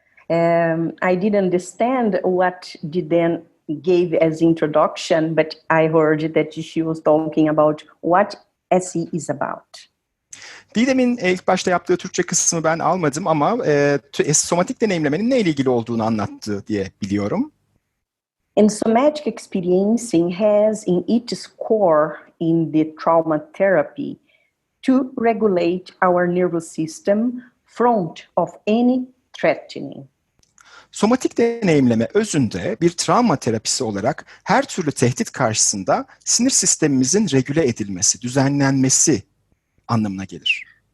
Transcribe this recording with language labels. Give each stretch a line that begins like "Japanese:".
English: I didn't understand what Diden gave as introduction, but I heard that she was talking about what SE is about.
Turkish: Didem'in ilk başta yaptığı Türkçe kısmı ben almadım ama somatik deneyimlemenin neyle ilgili olduğunu anlattı diye biliyorum.
English: And somatic experiencing has in its core in the trauma therapy to regulate our nervous system front of any threatening.
Turkish: Somatik deneyimleme özünde bir travma terapisi olarak her türlü tehdit karşısında sinir sistemimizin regüle edilmesi, düzenlenmesi anlamına gelir.